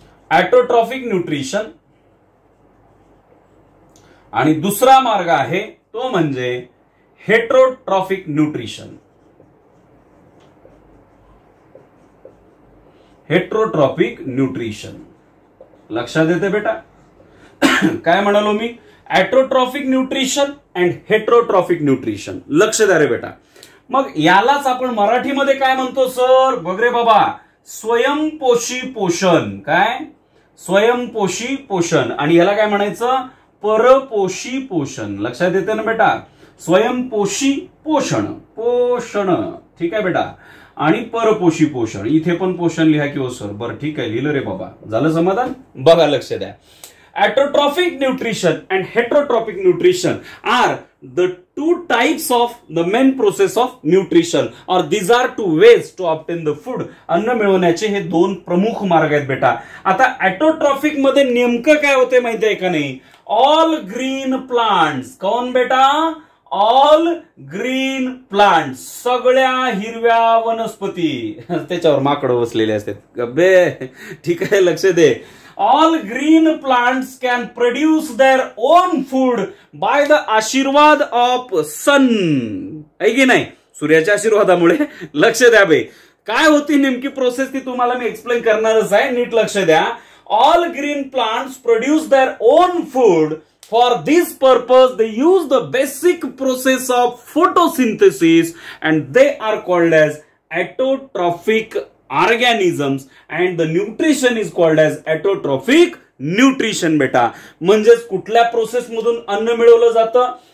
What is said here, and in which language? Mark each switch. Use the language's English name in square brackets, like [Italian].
[Marathi] ॲटोट्रॉफिक nutrition आणि दुसरा मार्ग आहे तो म्हणजे हेट्रोट्रॉफिक न्यूट्रिशन. [English] Heterotrophic nutrition. [Marathi] लक्षात येते बेटा काय म्हणालो मी? [English] Autotrophic nutrition and heterotrophic nutrition. [Marathi] लक्ष द्या रे बेटा. मग यालाच आपण मराठीमध्ये काय म्हणतो सर? बघ रे बाबा, स्वयंपोषी पोषण. काय? स्वयंपोषी पोषण. आणि याला काय म्हणायचं? परपोषी पोषण. लक्षात येते ना बेटा? स्वयंपोषी पोषण, पोषण. ठीक आहे बेटा. आणि परपोषी पोषण. इथे पण पोषण लिहा की हो सर? बरं ठीक आहे, लिहिलं रे बाबा. झालं समाधान? बघा, लक्ष द्या. [English] Autotrophic nutrition and heterotrophic nutrition are the 2 types of the main process of nutrition, or these are 2 ways to obtain the food. [Marathi] अन्न मिळवण्याचे हे 2 प्रमुख मार्ग आहेत बेटा. आता ॲटोट्रॉफिक मध्ये नेमकं काय होते माहिती आहे का नाही? [English] All green plants. [Marathi] कोण बेटा? [English] All green plants. [Marathi] सगळ्या हिरव्या वनस्पती. त्याच्यावर माकडं बसलेले असतात. गब्बे, ठीक आहे, लक्ष दे. [English] All green plants can produce their own food by the आशीर्वाद of sun. [Marathi] आहे की नाही? सूर्याच्या आशीर्वादामुळे. लक्ष द्या बे. काय होती नेमकी प्रोसेस ती तुम्हाला मी एक्सप्लेन करणारच आहे. नीट लक्ष द्या. [English] All green plants produce their own food. For this purpose they use the basic process of photosynthesis and they are called as autotrophic organisms and the nutrition is called as autotrophic nutrition बेटा. [Marathi] म्हणजेच कुठल्या process मधून अन्न मिळवलं जातं?